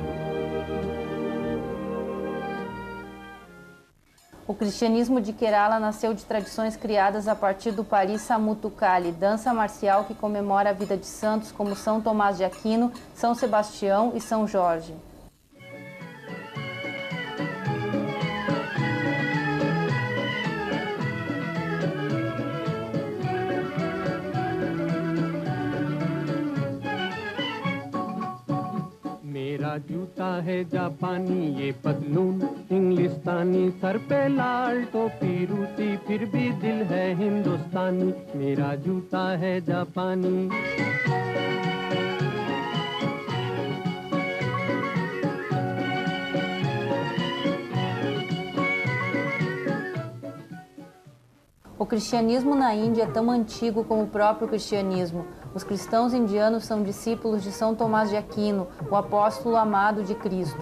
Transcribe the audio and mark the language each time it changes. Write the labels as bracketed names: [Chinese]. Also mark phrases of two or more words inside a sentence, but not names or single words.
[Portuguese] O cristianismo de Kerala nasceu de tradições criadas a partir do Parisa Muttukali, dança marcial que comemora a vida de santos como São Tomás de Aquino, São Sebastião e São Jorge. [Hindi] मेरा जूता है जापानी ये पतलून इंग्लिस्तानी सर पे लाल टोपी रूसी फिर भी दिल है हिंदुस्तानी मेरा जूता है जापानी [Portuguese] O cristianismo na Índia é tão antigo como o próprio cristianismo. Os cristãos indianos são discípulos de São Tomás de Aquino, o apóstolo amado de Cristo.